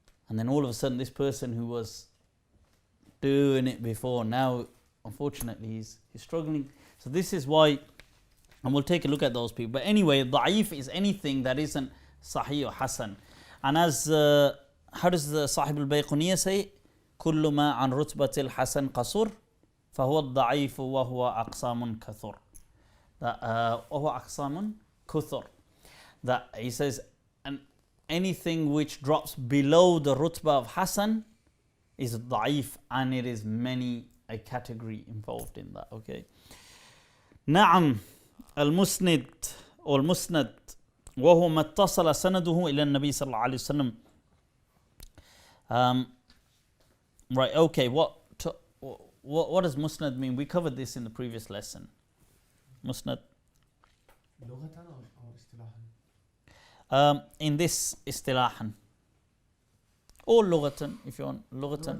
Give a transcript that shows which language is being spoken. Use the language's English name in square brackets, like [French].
[English] And then all of a sudden this person who was doing it before, now unfortunately he's struggling. So this is why, and we'll take a look at those people. But anyway, da'if is anything that isn't sahih or hasan. And as, how does the Sahib al-Bayquniyya say? [Arabic] كل ما عن رتبة الحسن قصر فهو الضعيف وهو أقسام كثر. وهو أقسام كثر. [English] That he says, and anything which drops below the rutbah of hasan is da'if, and it is many a category involved in that. Okay. [Arabic] نعم المسند أو المسند وهو ما اتصل سنده إلى النبي صلى الله عليه وسلم. [English] Right, okay, what does musnad mean? We covered this in the previous lesson. Musnad. [Arabic] لغة أو اصطلاحا? [English] In this istilahan. Or lughatan, if you want. Lughatan.